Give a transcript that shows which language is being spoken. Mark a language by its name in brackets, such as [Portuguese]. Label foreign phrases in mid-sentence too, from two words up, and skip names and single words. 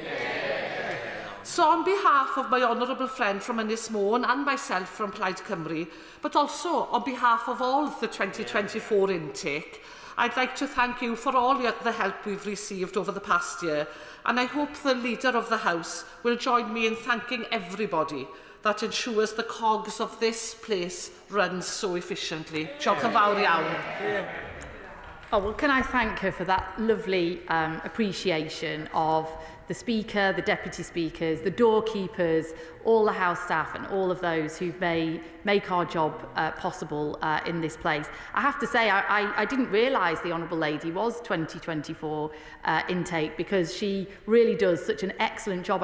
[English] So on behalf of my honourable friend from Ynys Môn and myself from Plaid Cymru, but also on behalf of all the 2024 intake, I'd like to thank you for all the help we've received over the past year, and I hope the Leader of the House will join me in thanking everybody that ensures the cogs of this place runs so efficiently. [Welsh] Diolch yn fawr iawn. [English] Oh, well, can I thank her for that lovely appreciation of the Speaker, the Deputy Speakers, the doorkeepers, all the House staff and all of those who've make our job possible in this place. I have to say, I didn't realise the Honourable Lady was 2024 intake, because she really does such an excellent job.